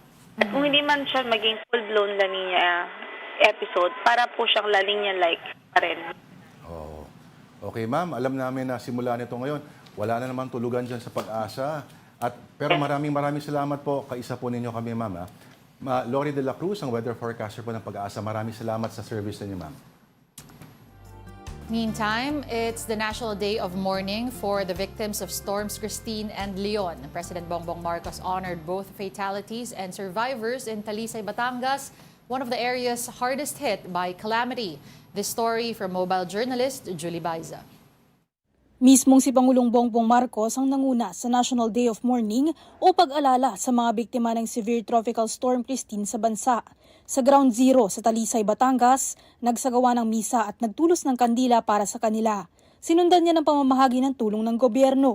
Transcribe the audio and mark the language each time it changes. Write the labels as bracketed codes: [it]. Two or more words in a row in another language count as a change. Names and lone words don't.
[tl] At kung hindi man siya maging full-blown La Nina episode, para po siyang La Nina-like pa rin. Okay, ma'am. Alam namin na simula nito ngayon, wala na naman tulugan dyan sa pag-asa. Pero maraming salamat po. Kaisa po ninyo kami, ma'am. Lori de la Cruz, ang weather forecaster po ng pag-asa. Maraming salamat sa service ninyo, ma'am. [en] Meantime, it's the National Day of Mourning for the victims of storms Christine and Leon. President Bongbong Marcos honored both fatalities and survivors in Talisay, Batangas, one of the areas hardest hit by calamity. This story from mobile journalist Julie Baiza. [tl] Mismong si Pangulong Bongbong Marcos ang nanguna sa National Day of Mourning o pag-alala sa mga biktima ng [en] severe tropical storm [tl] Christine sa bansa. Sa Ground Zero sa Talisay, Batangas, nagsagawa ng misa at nagtulos ng kandila para sa kanila. Sinundan niya ng pamamahagi ng tulong ng gobyerno.